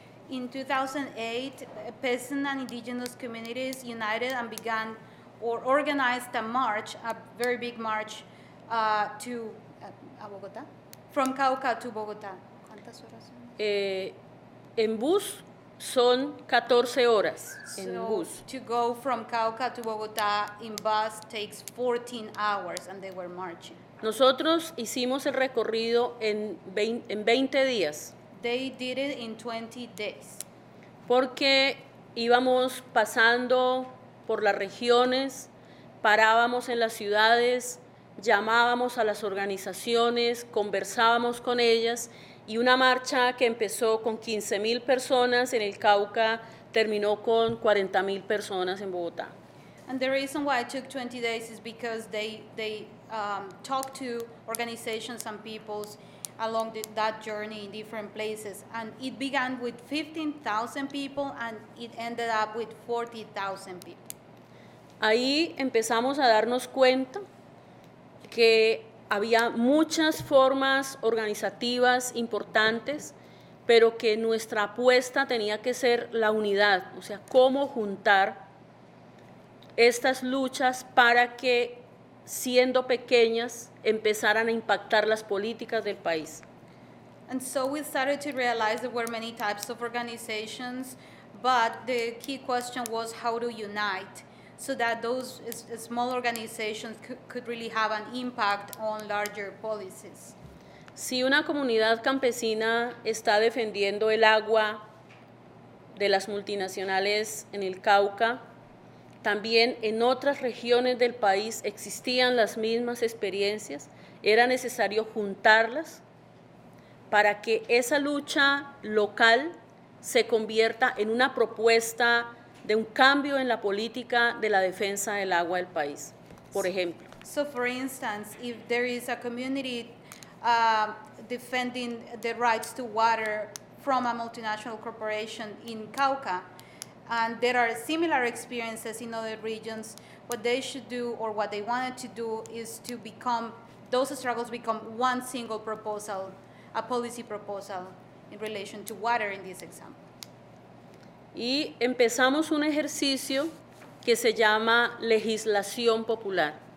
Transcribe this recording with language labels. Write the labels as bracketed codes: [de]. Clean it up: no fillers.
[en] In 2008, peasant and indigenous communities united and began or organized a march, a very big march to Bogotá, from Cauca to Bogotá. [es] ¿Cuántas horas son? En bus son 14 horas, en [en] So [es] bus. [en] to go from Cauca to Bogotá in bus takes 14 hours, and they were marching. [es] Nosotros hicimos el recorrido en 20 días. [en] They did it in 20 days. [es] Porque íbamos pasando por las regiones, parábamos en las ciudades, llamábamos a las organizaciones, conversábamos con ellas y una marcha que empezó con 15,000 personas en el Cauca terminó con 40,000 personas en Bogotá. [en] And the reason why it took 20 days is because they talked to organizations and peoples along that journey in different places. And it began with 15,000 people and it ended up with 40,000 people. [es] Ahí empezamos a darnos cuenta que había muchas formas organizativas importantes, pero que nuestra apuesta tenía que ser la unidad, o sea, cómo juntar estas luchas para que, siendo pequeñas, empezaran a impactar las políticas del país. [en] And so we started to realize there were many types of organizations, but the key question was how to unite so that those small organizations could really have an impact on larger policies. [es] Si una comunidad campesina está defendiendo el agua de las multinacionales en el Cauca, también en otras regiones del país existían las mismas experiencias, era necesario juntarlas para que esa lucha local se convierta en una propuesta de un cambio en la política de la defensa del agua del país, por ejemplo. [en] So for instance, if there is a community defending the rights to water from a multinational corporation in Cauca, and there are similar experiences in other regions, what they should do or what they wanted to do is to become, those struggles become one single proposal, a policy proposal in relation to water in this example. [es] Y empezamos un ejercicio que se llama legislación popular.